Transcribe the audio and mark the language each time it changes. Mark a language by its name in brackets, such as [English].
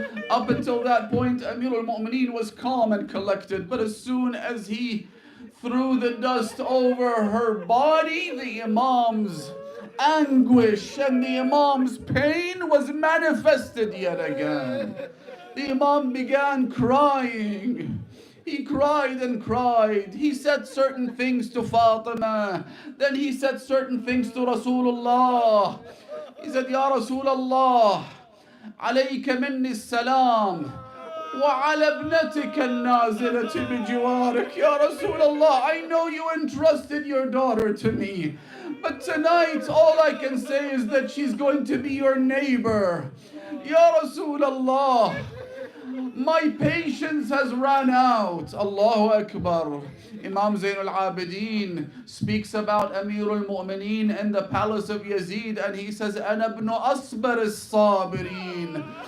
[English] Up until that point, Amir al-Mu'mineen was calm and collected, but as soon as he threw the dust over her body, the Imam's anguish and the Imam's pain was manifested yet again. The Imam began crying. He cried and cried. He said certain things to Fatima. Then he said certain things to Rasulullah. He said, Ya Rasulullah, [Arabic] عليك مني السلام وعلى ابنتك النازلة بجوارك. [English] Ya Rasulullah, I know you entrusted your daughter to me, but tonight all I can say is that she's going to be your neighbor. Ya Rasulullah, my patience has run out. Allahu Akbar. Imam Zain al-Abidin speaks about Amir al-Mu'mineen in the palace of Yazid, and he says, [Arabic] أَنَا ابْنُ أَصْبَرِ الصَّابِرِينَ.